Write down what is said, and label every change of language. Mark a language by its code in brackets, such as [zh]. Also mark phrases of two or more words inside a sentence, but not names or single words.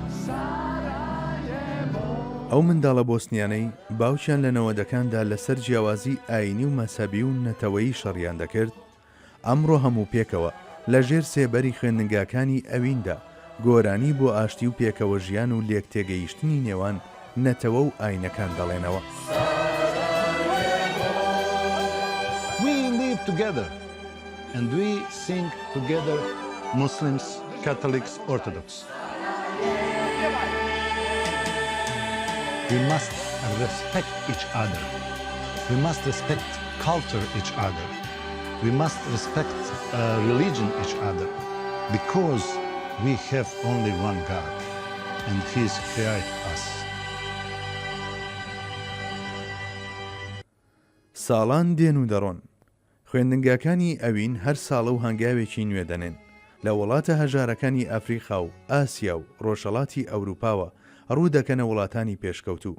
[ckb] ئەو منداڵە بۆسنیانەی باوچیان لە نەوەدەکاندا لەسەر جیاوازی ئاینی و مەسەبی و نەتەوەیی شەڕیان دەکرد، ئەمڕۆ هەموو پێکەوە لە ژێر سێبەری خوێندنگاکانی ئەویندا گۆرانی بۆ ئاشتی و پێکەوە ژیان و لێک تێگەیشتنی نێوان نەتەوە و ئاینەکان دەڵێنەوە. [en] We live together and we sing together, Muslims, Catholics, Orthodox. We must respect each other. We must respect culture each other. We must respect religion each other because we have only one God and He's created us. [ckb] ساڵان دێن و دەڕۆن. خوێندنگاکانی ئەوین هەر ساڵە و هەنگاوێکی نوێ دەنێن لە وڵاتە هەژارەکانی ئەفریقا و ئاسیا و ڕۆژهەڵاتی ئەوروپاوە ڕوو دەکەنە وڵاتانی پێشکەوتوو.